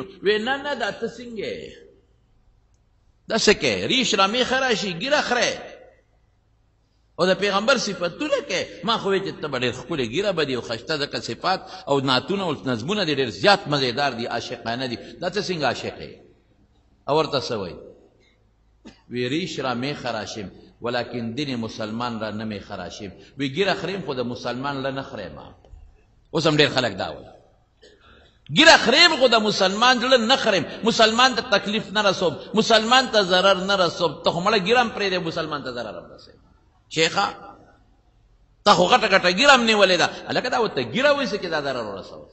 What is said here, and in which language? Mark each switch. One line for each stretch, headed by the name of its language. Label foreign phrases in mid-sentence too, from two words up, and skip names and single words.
Pashto: وی نه نه دا ته څنګه داسې کې
Persian: ریش را میخه راشي،
Pashto: ګیره خری او د پیغمبر صفتونه کې. ما خو وی چې ته به ډېر ښکلې ګیره به دي او ښایسته ځکه صفات او نعتونه او نظمونه دي ډېر زیات مزېدار دي، عاشقانه دي. دا ته څنګه عاشق یې؟ او ورته څه وایي؟ وی
Persian: ریش را میخه راشم ولیکن دین مسلمان را نمی خراشیم.
Pashto: وی ګیره خریم خو د مسلمان له نه خریم. اوس هم ډېر خلک دا وایي، ګیره خریم خو د مسلمان زړه نه خریم، مسلمان ته تکلیف نه رسوم، مسلمان ته ضرر نه رسوم. ته خو مړه ګیره هم پرېږدې، مسلمان ته ضرر هم رسوي. شیخه ته خو غټه غټه ګیره هم نیولې ده، هلکه دا ورته ګیره وایي چې دا ضرر ورسوي.